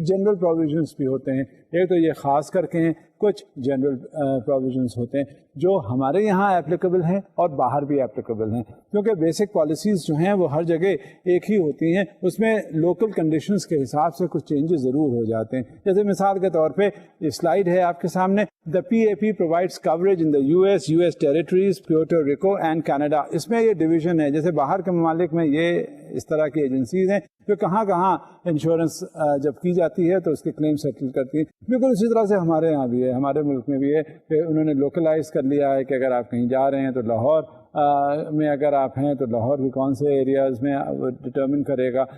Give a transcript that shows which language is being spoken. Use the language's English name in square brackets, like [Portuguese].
[Urdu] کچھ general provisions بھی ہوتے ہیں, ایک تو یہ خاص کر کے ہیں, کچھ جنرل پروویژنس ہوتے ہیں جو ہمارے یہاں اپلیکیبل ہیں اور باہر بھی اپلیکیبل ہیں, کیونکہ بیسک پالیسیز جو ہیں وہ ہر جگہ ایک ہی ہوتی ہیں, اس میں لوکل کنڈیشنز کے حساب سے کچھ چینجز ضرور ہو جاتے ہیں. جیسے مثال کے طور پہ یہ سلائیڈ ہے آپ کے سامنے, [English] The PAP provides coverage in the US territories, Puerto Rico and Canada. [Urdu] اس میں یہ ڈویژن ہے, جیسے باہر کے ممالک میں یہ اس طرح کی ایجنسیز ہیں جو کہاں کہاں انشورنس جب کی جاتی ہے تو اس کے کلیم سیٹل کرتی ہیں. بالکل اسی طرح سے ہمارے یہاں بھی ہے, ہمارے ملک میں بھی ہے کہ انہوں نے لوکلائز کر لیا ہے کہ اگر آپ کہیں جا رہے ہیں تو لاہور میں اگر آپ ہیں تو لاہور کے کون سے ایریاز میں وہ ڈٹرمن کرے گا.